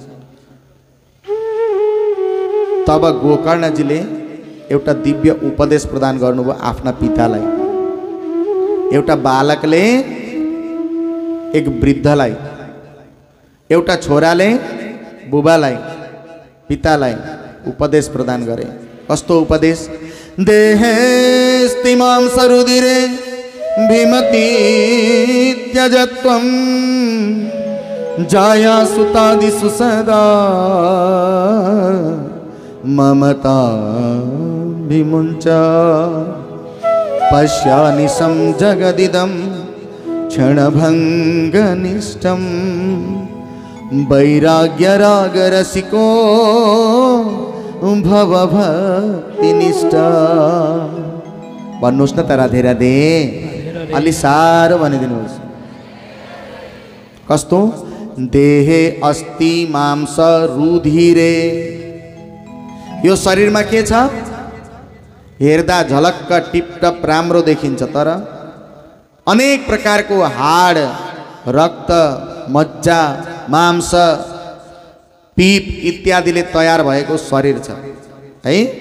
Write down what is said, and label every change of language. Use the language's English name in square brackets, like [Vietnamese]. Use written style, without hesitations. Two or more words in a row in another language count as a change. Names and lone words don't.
[Nepali] तब गोकर्णजीले एउटा दिव्य उपदेश प्रदान गर्नुभयो आफ्ना पितालाई। एउटा बालकले एक वृद्धलाई, एउटा छोराले बुबालाई, पितालाई उपदेश प्रदान गरे। कस्तो उपदेश? [Sanskrit] देहेस्तिमां सरुधिरे भीमति त्यजत्वं जाया सुतादिषु सदा ममता विमुञ्च पश्यानिशं जगदिदं क्षणभङ्गनिष्ठं वैराग्यरागरसिको भवभक्तिनिष्ठा। [Nepali] भन्नुहोस् न त राधे राधे, अलि साह्रो भनिदिनुहोस्। कस्तो? [Sanskrit] देहे अस्ति मांस रुधिरे। [Nepali] यो शरीरमा के छ? हेर्दा झलक्क टिपटप राम्रो देखिन्छ, तर अनेक प्रकारको हाड, रक्त, मज्जा, मांस, पीप इत्यादिले तयार भएको शरीर छ है।